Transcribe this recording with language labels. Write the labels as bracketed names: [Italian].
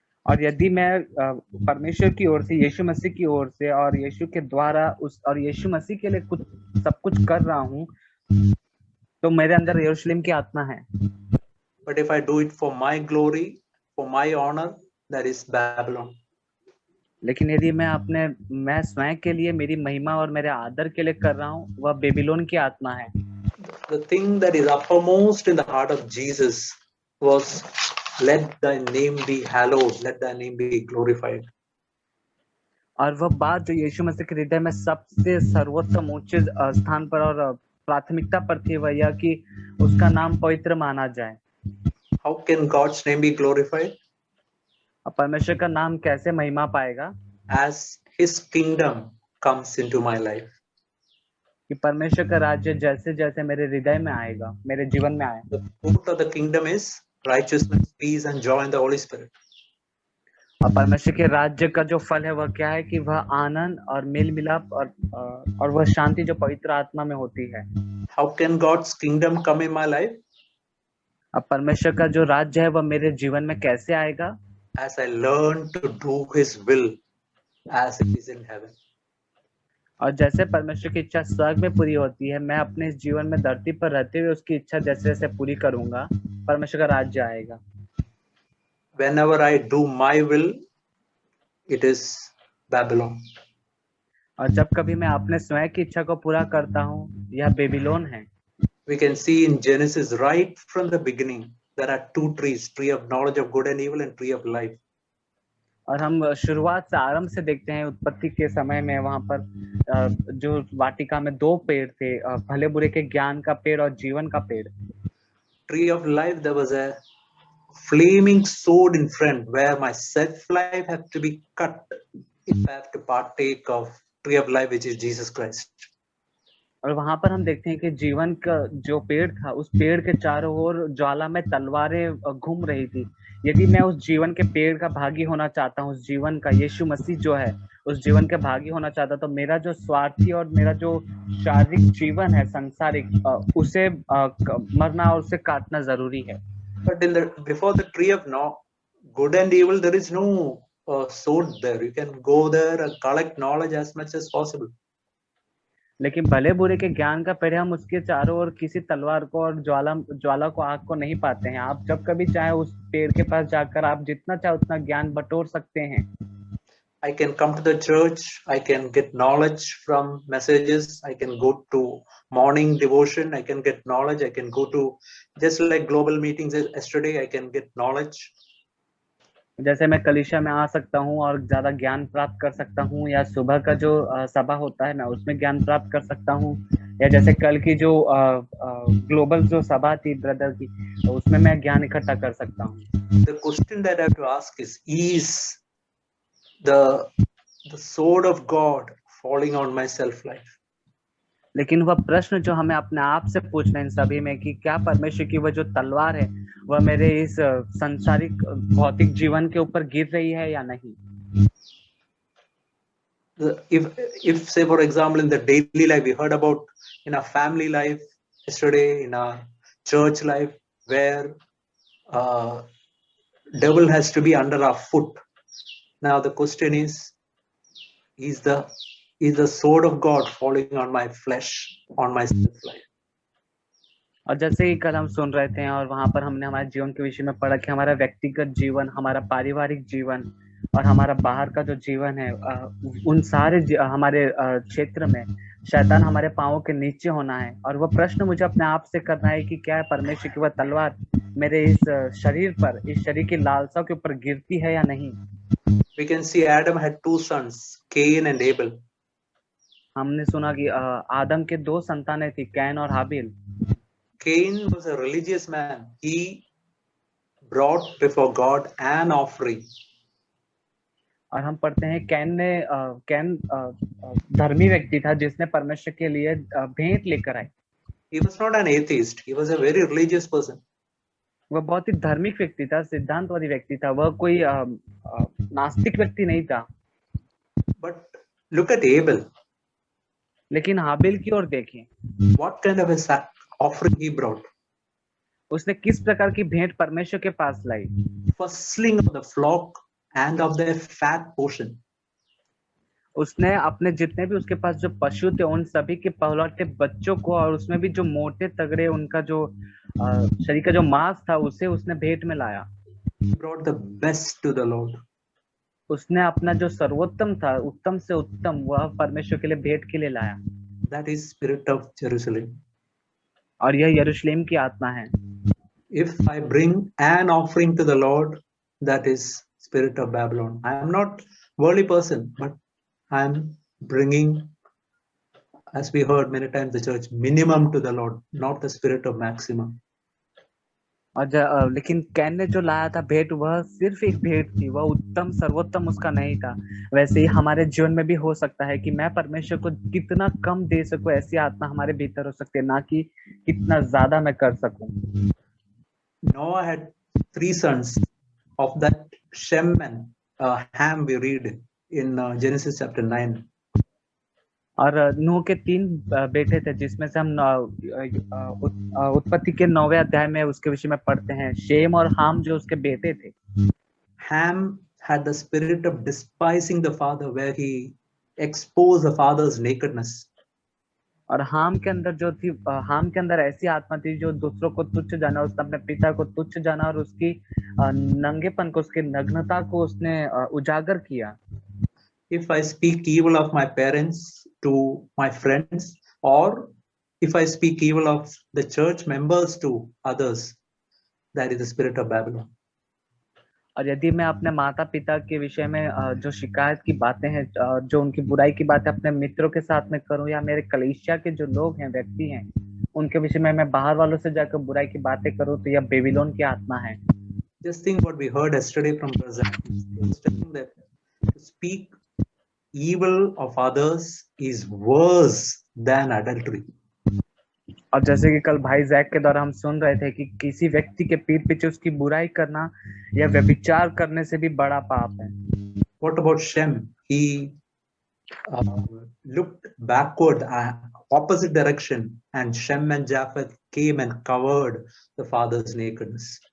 [Hindi] और यदि मैं परमेश्वर की ओर से, यीशु मसीह की ओर से और यीशु के द्वारा और यीशु मसीह के लिए सब कुछ कर रहा हूँ तो मेरे अंदर यरूशलेम की आत्मा है। [English] But if I do it for my glory, for my honor, that is Babylon. [Hindi] लेकिन यदि मैं स्वयं के लिए, मेरी महिमा और मेरे आदर के लिए कर रहा हूँ, वह बेबीलोन की आत्मा है। [English] The thing that is uppermost in the heart of Jesus was, let thy name be hallowed, let thy name be glorified. [Hindi] और वह बात जो यीशु मसीह के हृदय में सबसे सर्वोत्तम ऊंचे स्थान पर और प्राथमिकता पर थी वह यह कि उसका नाम पवित्र माना जाए। [English] How can God's name be glorified? [Hindi] परमेश्वर का नाम कैसे महिमा पाएगा? [English] As his kingdom comes into my life. [Hindi] कि परमेश्वर का राज्य जैसे जैसे मेरे हृदय में आएगा, मेरे जीवन में आए। [English] The fruit of the kingdom is righteousness, peace, and joy in the Holy Spirit. [Hindi] और परमेश्वर के राज्य का जो फल है वह क्या है कि वह आनंद और मेल मिलाप और वह शांति जो पवित्र आत्मा में होती है। [English] How can God's kingdom come in my life? [Hindi] अब परमेश्वर का जो राज्य है वह मेरे जीवन में कैसे आएगा? [English] As I learn to do his will as it is in heaven. [Hindi] और जैसे परमेश्वर की इच्छा स्वर्ग में पूरी होती है, मैं अपने इस जीवन में धरती पर रहते हुए उसकी इच्छा जैसे जैसे पूरी करूंगा, परमेश्वर का राज्य आएगा। [English] Whenever I do my will, it is Babylon. [Hindi] और जब कभी मैं अपने स्वयं की इच्छा को पूरा करता हूँ, यह बेबीलोन है। [English] We can see in Genesis right from the beginning, there are two trees, tree of knowledge of good and evil and tree of life. [Hindi] और हम शुरुआत से आरंभ से देखते हैं उत्पत्ति के समय में वहां पर जो वाटिका में दो पेड़ थे, भले बुरे के ज्ञान का पेड़ और जीवन का पेड़। [English] Tree of life, there was a flaming sword in front where my self life had to be cut if I have to partake of tree of life, which is Jesus Christ. [Hindi] और वहां पर हम देखते हैं कि जीवन का जो पेड़ था, उस पेड़ के चारों ओर ज्वाला में तलवारें घूम रही थी। यदि मैं उस जीवन के पेड़ का भागी होना चाहता हूँ, उस जीवन का, यीशु मसीह जो है उस जीवन के भागी होना चाहता, तो मेरा जो स्वार्थी और मेरा जो शारीरिक जीवन है सांसारिक, उसे मरना और उसे काटना जरूरी है। [English] But before the tree of good and evil, there is no sword there. You can go there and collect knowledge as much as possible. [Hindi] लेकिन भले बुरे के ज्ञान का पेड़, हम उसके चारों ओर किसी तलवार को और ज्वाला को, आग को नहीं पाते हैं। आप जब कभी चाहे उस पेड़ के पास जाकर आप जितना चाहे उतना ज्ञान बटोर सकते हैं। [English] I can come to the church, I can get knowledge from messages, I can go to morning devotion, I can get knowledge, I can go to just like global meetings yesterday, I can get knowledge. [Hindi] जैसे मैं कलीसिया में आ सकता हूँ और ज्यादा ज्ञान प्राप्त कर सकता हूँ, या सुबह का जो सभा होता है मैं उसमें ज्ञान प्राप्त कर सकता हूँ, या जैसे कल की जो ग्लोबल जो सभा थी ब्रदर की, तो उसमें मैं ज्ञान इकट्ठा कर सकता हूँ। [English] The question that I have to ask is the sword of God falling on my self-life. [Hindi] लेकिन वह प्रश्न जो हमें अपने आप से पूछना है इन सभी में कि क्या परमेश्वर की वह जो तलवार है वह मेरे इस संसारिक भौतिक जीवन के ऊपर गिर रही है या नहीं। [English] If say for example in the daily life we heard about in our family life yesterday, in our church life, where devil has to be under our foot. Now the question is the sword of God falling on my flesh, on my self-life? [Hindi] और जैसे ही कल हम सुन रहे थे और वहां पर हमने हमारे जीवन के विषय में पढ़ा कि हमारा व्यक्तिगत जीवन, हमारा पारिवारिक जीवन और हमारा बाहर का जो जीवन है, उन सारे हमारे क्षेत्र में शैतान हमारे पांवों के नीचे होना है। और वह प्रश्न मुझे अपने आप से करना है कि क्या परमेश्वर की वह तलवार मेरे इस शरीर पर, इस शरीर की लालसा के ऊपर गिरती है या नहीं। [English] We can see Adam had two sons, Cain and Abel. [Hindi] हमने सुना कि आदम के दो संतानें थी, कैन और हाबिल। [English] Cain was a religious man. He brought before God an offering. [Hindi] और हम पढ़ते हैं कैन धर्मी व्यक्ति था जिसने परमेश्वर के लिए भेंट लेकर आए। [English] He was not an atheist. He was a very religious person. [Hindi] वह बहुत ही धार्मिक व्यक्ति था, सिद्धांतवादी व्यक्ति था, वह कोई नास्तिक व्यक्ति नहीं था। [English] But look at Abel. [Hindi] लेकिन हाबिल की ओर देखें, [English] What kind of a offering he brought? [Hindi] उसने किस प्रकार की भेंट परमेश्वर के पास लाई। [English] Firstling of the flock and of their fat portion. [Hindi] उसने अपने जितने भी उसके पास जो पशु थे उन सभी के पहलौठे बच्चों को, और उसमें भी जो मोटे तगड़े उनका जो शरीर का जो मांस था उसे उसने भेंट में लाया। [English] He brought the best to the Lord. [Hindi] उसने अपना जो सर्वोत्तम था, उत्तम से उत्तम, वह परमेश्वर के लिए भेंट के लिए लाया। [English] That is spirit of Jerusalem. [Hindi] और यह यरूशलेम की आत्मा है। [English] If I bring an offering to the Lord, that is spirit of Babylon. I am not worldly person, but I am bringing, as we heard many times, the church minimum to the Lord, not the spirit of maximum. [Hindi] और लेकिन can ने जो लाया था भेंट, वह सिर्फ एक भेंट थी, वह उत्तम सर्वोत्तम उसका नहीं था। वैसे ही हमारे जीवन में भी हो सकता है कि मैं परमेश्वर को कितना कम दे सकूं, ऐसी आत्मा हमारे भीतर हो सकती है, ना कि कितना ज्यादा मैं कर सकूं। [English] Noah had 3 sons. Of that, Shem and Ham we read in Genesis chapter 9. [Hindi] और नूह के 3 बेटे थे, जिसमें से हम उत्पत्ति के 9वें अध्याय में उसके विषय में पढ़ते हैं। शेम और हाम जो उसके बेटे थे। [English] Ham had the spirit of despising the father, where he exposed the father's nakedness. [Hindi] और हाम के अंदर जो थी, हाम के अंदर ऐसी आत्मा थी जो दूसरों को तुच्छ जाना, उसने अपने पिता को तुच्छ जाना और उसकी नंगेपन को, उसकी नग्नता को उसने उजागर किया। [English] If I speak evil of my parents to my friends, or if I speak evil of the church members to others, that is the spirit of Babylon. [Hindi] और यदि मैं अपने माता पिता के विषय में जो शिकायत की बातें हैं, जो उनकी बुराई की बातें अपने मित्रों के साथ में करूं, या मेरे कलीसिया के जो लोग हैं, व्यक्ति हैं, उनके विषय में मैं बाहर वालों से जाकर बुराई की बातें करूं, तो यह बेबीलोन की आत्मा है। [English] Just think what we heard yesterday from Brother Zach. He was telling that to speak evil of others is worse than adultery. [Hindi] और जैसे कि कल भाई जैक के द्वारा हम सुन रहे थे कि किसी व्यक्ति के पीठ पीछे उसकी बुराई करना या व्यभिचार करने से भी बड़ा पाप है। [English] What about Shem? He looked backward, opposite direction, and Shem and Japheth came and covered the father's nakedness.